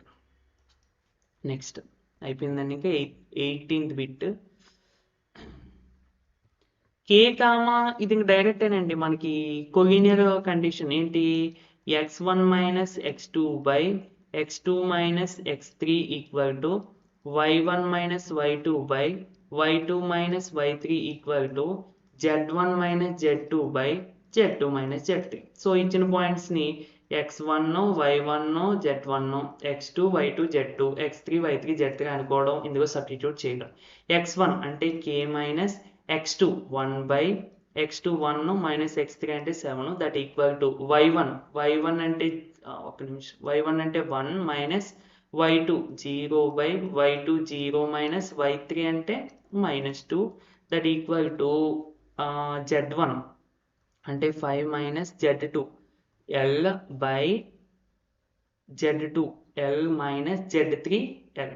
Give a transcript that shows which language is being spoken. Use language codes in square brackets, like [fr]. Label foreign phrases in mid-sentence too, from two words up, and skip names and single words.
[te] నెక్స్ట్ అయిపోయిందండి. ఇంకా 18th బిట్ కే ఇది డైరెక్ట్ అండి మనకి [en] collinear condition [te] ఏంటి x1 - x2 / x2 - x3 [en] equal to [te] y1 - y2 / y2 - y3 [en] equal to [te] z1 - z2 / z2 - z3. సో ఇచ్చిన పాయింట్స్ ని x1 y1 z1 x2 y2 z2 x3 y3 z3 అనుకోవడం, ఇందులో సబ్స్టిట్యూట్ చేయడం. x1 అంటే k - x2 1/x2 1 - x3 అంటే 7 [en] that equal to [te] y1 అంటే ఒక నిమిషం y1 అంటే 1 - y2 0/y2 0 - y3 అంటే -2 [en] that equal to [te] z1 అంటే 5 - z2 L/z2 L - z3 L.